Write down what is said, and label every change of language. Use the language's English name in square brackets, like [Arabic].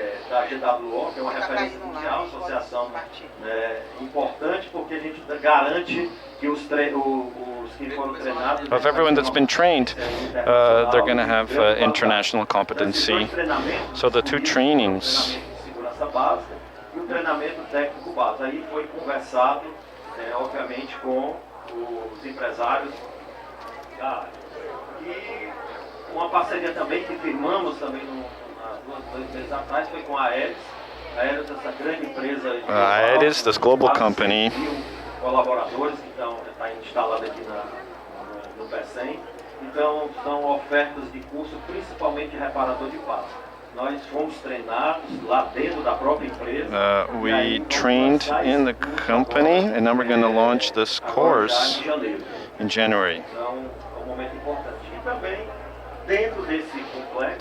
[Portuguese] Da GWO, que é uma referência mundial, associação importante, porque a gente garante que os que foram treinados. [English] Of everyone that's been trained, they're going to have international competency. So the two trainings. [Portuguese] Segurança básica e o treinamento técnico básico. Aí foi conversado, obviamente, com os empresários da área. E uma parceria também que firmamos também dois meses atrás foi com a Aeres. A Aeres, essa grande empresa. [English] Aeres, this global company. [Portuguese] Colaboradores que estão instalados aqui no PECEM. Então, são ofertas de curso, principalmente reparador de passo. Nós fomos treinados lá dentro da própria empresa. [English] We trained in the company, and now we're going to launch this course in January. [Portuguese] Então, é um momento importante. E também dentro desse complexo.